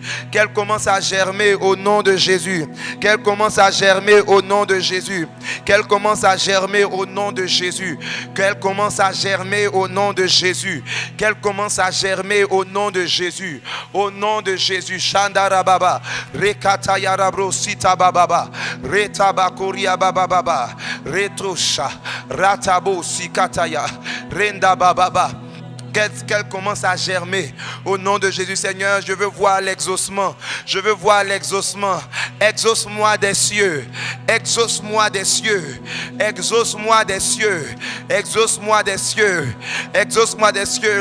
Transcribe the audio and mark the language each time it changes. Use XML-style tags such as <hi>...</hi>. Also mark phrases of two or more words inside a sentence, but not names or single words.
<fr>Qu'elles commencent à germer au nom de Jésus. Qu'elles commencent à germer au nom de Jésus. Qu'elles commencent à germer au nom de Jésus. Qu'elles commencent à germer au nom de Jésus. Qu'elles commencent à germer au nom de Jésus. Au nom de Jésus. Shandarababa. Rekatayarabro sitabababa. Retabakoria bababa. Retrosha. Ratabo. Sikataya, Renda Bababa. Qu'elle commence à germer au nom de Jésus. Seigneur, je veux voir l'exaucement. Je veux voir l'exaucement. Exauce-moi des cieux. Exauce-moi des cieux. Exauce-moi des cieux. Exauce-moi des cieux. Exauce-moi des cieux.</fr>